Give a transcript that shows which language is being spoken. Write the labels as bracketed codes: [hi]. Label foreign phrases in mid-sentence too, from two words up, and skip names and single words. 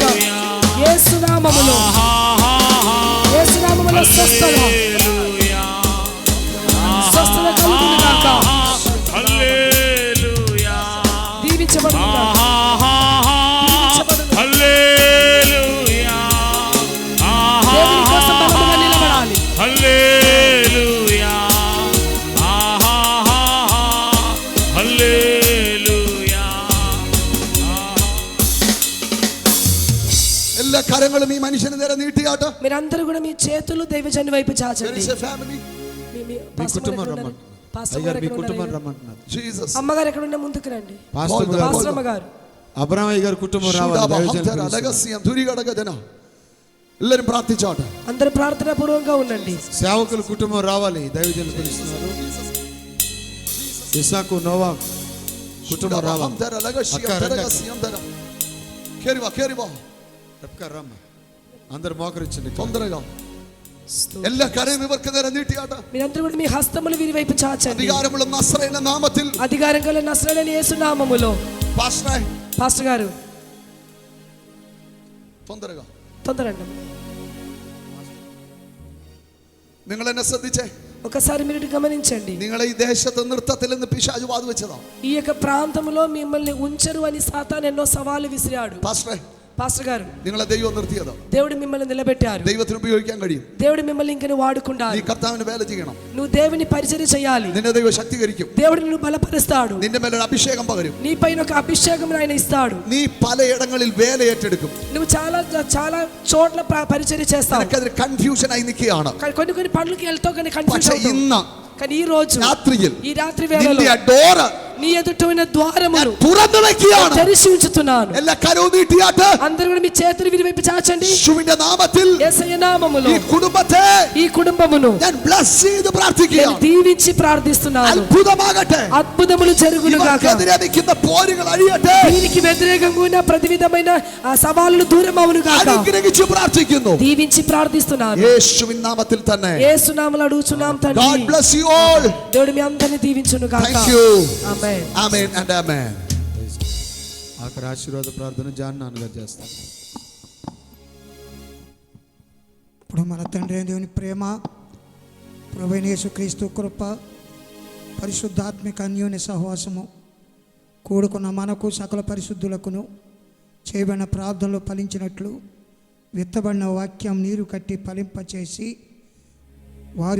[te] యేసు నామములో, యేసు నామములో స్వస్థత కలుగును గాక. దీవించబడును గాక. దేవుని కోసం బలముగా నిలబడాలి. [ml] എല്ലാ കരങ്ങളും ഈ മനുഷ്യന് നേരെ നീട്ടിയാട്ടെ. [te] మీరందరూ కూడా మీ చేతులు దైవజనుని వైపు చాచండి. అమ్మగారు ఎక్కడ ఉన్నా ముందుకు రండి. పాస్టర్ గారు, అబ్రామయ్య గారి కుటుంబం రావాలి. [ml] എല്ലാരും പ്രാർത്ഥിച്ചോട്ടെ. [te] అందరూ ప్రార్థనా పూర్వకంగా ఉండండి. సేవకుల కుటుంబం రావాలి. దైవజనులు పిలుస్తున్నారు. ఇసాకు నోవా కుటుంబం రావాలి. అందరు మోకరించండి తొందరగా. [ml] എല്ലാ കരയും ഇവർക്ക് നേരെ നീട്ടിയാട്ടെ. [te] మీరందరూ కూడా మీ హస్తములు వీరి వైపు చాచండి. [ml] അധികാരമുള്ള നസ്രയന നാമത്തിൽ, [te] అధికారం గల నజరేయుడైన యేసు నామములో పాస్టర్ గారు తొందరగా తొందరండి. [ml] നിങ്ങൾ എന്നെ ശ്രദ്ധിച്ചേ. [te] ఒకసారి మీరు గమనించండి. [ml] നിങ്ങളെ ഈ ദേശത്ത് നൃത്തത്തിൽ നിന്ന് പിശാച് വാത് വെച്ചതാ. [te] ఈ యొక్క ప్రాంతంలో మిమ్మల్ని ఉంచరు అని సాతాను ఎన్నో సవాలు విసిరాడు. పాస్టర్ గారు, [ml] നിങ്ങളെ ദൈവം നിർത്തിയതാ. [te] దేవుడు మిమ్మల్ని నిలబెట్టారు. [ml] ദൈവത്തിന് ഉപയോഗിക്കാൻ കഴിയും. [te] దేవుడు మిమ్మల్ని ఇంకను వాడుకుంటాడు. [ml] നീ കർത്താവിന് വേല ചെയ്യണം. [te] నువ్వు దేవుని పరిచర్య చేయాలి. [ml] നിന്നെ ദൈവം ശക്തീകരിക്കും. [te] దేవుడు నిన్ను బలపరుస్తాడు. [ml] നിന്റെ മേലെ ഒരു അഭിഷേകം പകരും. [te] నీ పైన ఒక అభిషేకం ఆయన ఇస్తాడు. [ml] നീ പലയിടങ്ങളിൽ വേല ഏറ്റെടുക്കും. [te] నువ్వు చాలా చాలా చోట్ల పరిచర్య చేస్తావు. [ml] നിനക്കതിൽ കൺഫ്യൂഷൻ ആയി നിൽക്കുകയാണ്. [te] కొన్ని పనులకి వెళ్తావు కానీ కన్ఫ్యూజ్ అవుతావు. [ml] ഇന്ന് [te] కానీ ఈ రోజు ఈ రాత్రి వేళలో డోర్ నీ ఎదుట ఉన్న ద్వారమును [ml] തുറന്നു വെക്കുകയാണ്. [te] తెరిచి ఉంచుతున్నాను. [ml] എല്ലാ കരവും നീട്ടിയാട്ട് [te] అందరూ కూడా మీ చేతులు విరివైపు చాచండి. [ml] യേശുവിന്റെ നാമത്തിൽ [te] యేసయ్య నామములో [ml] ഈ കുടുംബത്തെ [te] ఈ కుటుంబమును [ml] ഞാൻ ബ്ലസ് ചെയ്ത് പ്രാർത്ഥിക്കുകയാണ്. [te] నేను దీవించి ప్రార్థిస్తున్నాను. [ml] അത്ഭുതമാകട്ടെ. [te] అద్భుతములు జరుగును గాక. [ml] ഇവർക്കെതിരെ നിൽക്കുന്ന പോരുകൾ അഴിയട്ടെ. [te] దీనికి వ్యతిరేకంగా ఉన్న ప్రతి విధమైన సవాలులు దూరం అవును గాక. [ml] അനുഗ്രഹിച്ച് പ്രാർത്ഥിക്കുന്നു. [te] దీవించి ప్రార్థిస్తున్నాను. [ml] യേശുവിൻ നാമത്തിൽ തന്നെ. [te] యేసు నామములో అడుగుచున్నాం తండ్రి. [en] God bless you all. [te] దేవుడు మీ అందరిని దీవించును గాక. [en] Thank you. [te] ఆమేన్. [en] Amen and amen. [te] ఆఖరి ఆశీర్వాద ప్రార్థన జాన్ నాన్నగారు చేస్తారు. ఇప్పుడు మన తండ్రి అయిన దేవుని ప్రేమ, ప్రభువైన యేసుక్రీస్తు కృప, పరిశుద్ధాత్మిక అన్యోన్య సహవాసము కూడుకున్న మనకు సకల పరిశుద్ధులకును చేయబడిన ప్రార్థనలు ఫలించినట్లు విత్తబడిన వాక్యం నీరు కట్టి ఫలింపచేసి వారి